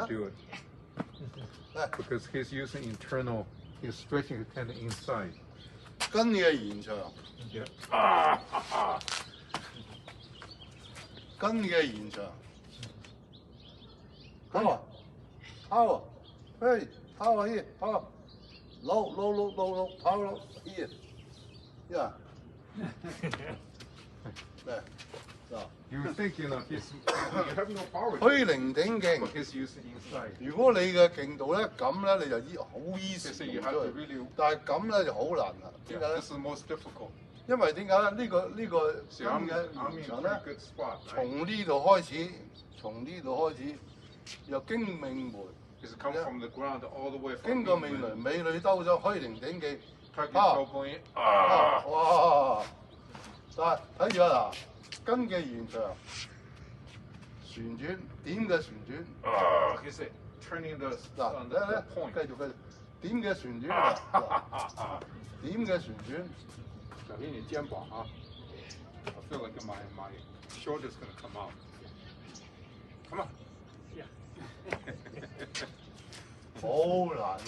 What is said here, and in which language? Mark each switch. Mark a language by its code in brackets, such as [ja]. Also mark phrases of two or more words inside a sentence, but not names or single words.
[en] do it. Because he's using internal, he's stretching his tendon inside. [yue] 筋嘅延長， [en] Yeah. [yue] 筋嘅延長。 [en] power power hey power here power low power here yeah there so You think you know he's you have no power. [yue] 虛靈頂勁。 [en] But he's using inside. [yue] 如果你嘅勁度咧咁咧，你就好 easy [en] So you [yue] 做 [en] have [yue] 出 [en] to [yue] 嚟， [en] really. [yue] 但係咁咧就好難啦。點 [en] Yeah, [yue] 解咧 [en] this？is the most difficult. [yue] 因為點解咧？呢個筋 [en] See, I'm [yue] 嘅 [en] in [yue] 延 [en] a [yue] 長咧 [en] pretty，good spot. Right? [yue] 從呢度開始，從呢度開始，由經命門 [en] It's come from the ground all the way [yue] 經 [en] from [yue] 過命 [en] England. [yue] 門，美女兜咗虛靈頂勁。 [en] Tuck your elbow in. [yue] 哇！但係睇住啊嗱，筋嘅延長，旋轉點嘅旋轉。 [en] Is it turning the [yue] 嗱， [en] on [yue] 嚟 [en] the [yue] 嚟， [en] point? [yue] 繼續點嘅旋轉啊！點嘅旋轉。小心你肩膀啊 [en] I feel like my shoulder's gonna come out. Come on. [yue] 好難嘅。